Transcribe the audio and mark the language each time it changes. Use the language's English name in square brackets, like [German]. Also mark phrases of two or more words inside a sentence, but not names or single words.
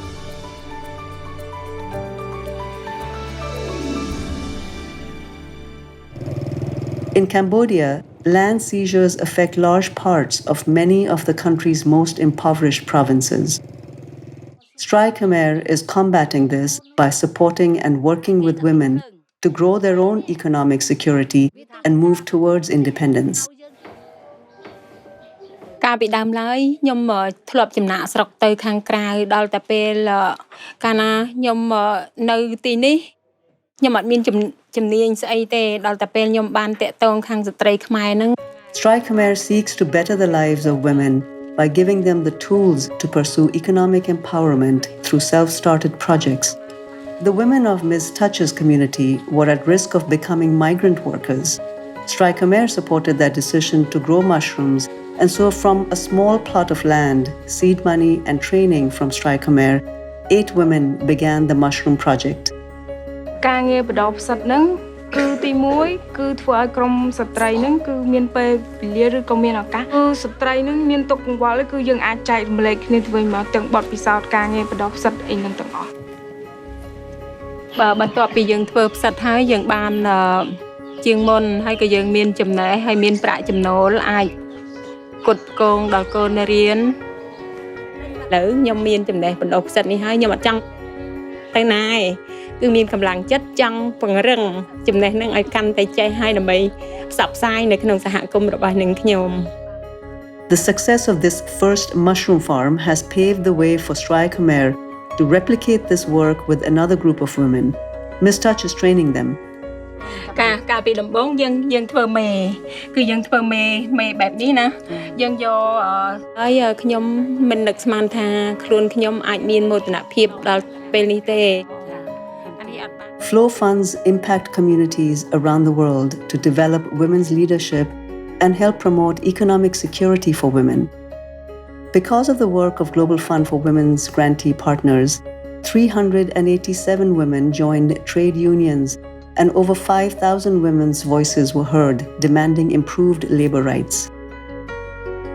[English] In Cambodia, land seizures affect large parts of many of the country's most impoverished provinces. Stry Khmer is combating this by supporting and working with women to grow their own economic security and move towards independence. [Khmer] កាលពីដើមឡើយខ្ញុំធ្លាប់ចំណាក់ស្រុកទៅខាងក្រៅដល់តែពេលកាលណាខ្ញុំនៅទីនេះខ្ញុំអត់មានជំនាញស្អីទេដល់តែពេលខ្ញុំបានតាក់ទងខាងស្ត្រីខ្មែរហ្នឹង [English] Stry Khmer seeks to better the lives of women by giving them the tools to pursue economic empowerment through self-started projects. The women of Ms. Touch's community were at risk of becoming migrant workers. Stry Khmer supported their decision to grow mushrooms, and so from a small plot of land, seed money and training from Stry Khmer, 8 women began the mushroom project. [Khmer] ការងារបដោផ្សិតហ្នឹងគឺទី1គឺធ្វើឲ្យក្រុមស្ត្រីហ្នឹងគឺមានពេលវេលាឬក៏មានឱកាសគឺស្ត្រីហ្នឹងមានទុកកង្វល់គឺយើងអាចចែករំលែកគ្នាទៅវិញមកទាំងបទពិសោធន៍ការងារបដោផ្សិតអីហ្នឹងទាំងអស់ បន្ទាប់ពីយើងធ្វើផ្សិតហើយយើងបានជាងមុនហើយក៏យើងមានចំណេះហើយមានប្រាក់ចំណូលអាចគត់គងដល់កូនរៀនឥឡូវខ្ញុំមានចំណេះបណ្ដុះផ្សិតនេះហើយខ្ញុំអត់ចង់ទៅណាឯងគឺមានកម្លាំងចិត្តចង់ពង្រឹងចំណេះហ្នឹងឲ្យកាន់តែចេះហើយដើម្បីផ្សព្វផ្សាយនៅក្នុងសហគមន៍របស់នឹងខ្ញុំ [English] The success of this first mushroom farm has paved the way for Stry Khmer to replicate this work with another group of women. Ms. Touch is training them. [Khmer] កាលពីដំបូងយើងធ្វើមេគឺយើងធ្វើមេបែបនេះណាយើងយកហើយខ្ញុំមិននឹកស្មានថាខ្លួនខ្ញុំអាចមានមោទនភាពដល់ពេលនេះទេ [English] Flow funds impact communities around the world to develop women's leadership and help promote economic security for women. Because of the work of Global Fund for Women's grantee partners, 387 women joined trade unions, and over 5,000 women's voices were heard demanding improved labor rights.